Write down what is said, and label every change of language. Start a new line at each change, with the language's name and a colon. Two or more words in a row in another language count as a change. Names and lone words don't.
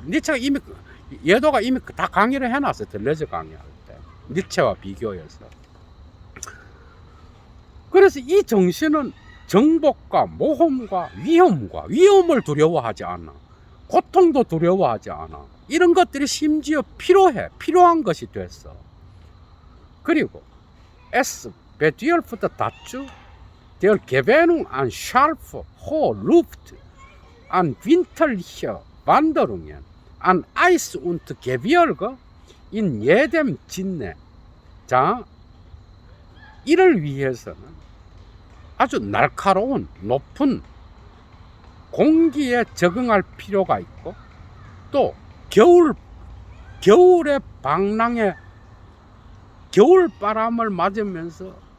Korean: 니체가 이미, 예도가 이미 다 강의를 해놨어요. 둘레즈 강의할 때 니체와 비교해서. 그래서 이 정신은 정복과 모험과 위험을 두려워하지 않아. 고통도 두려워하지 않아. 이런 것들이 심지어 필요한 것이 됐어.
German: 그리고 Es bedürfte dazu der Gewöhnung an scharfe, hohe Luft, an winterliche Wanderungen, an Eis und Gebirge in jedem Sinne.
Korean: 자, 이를 위해서는 아주 날카로운 높은 공기에 적응할 필요가 있고, 또 겨울의 방랑에 겨울 바람을 맞으면서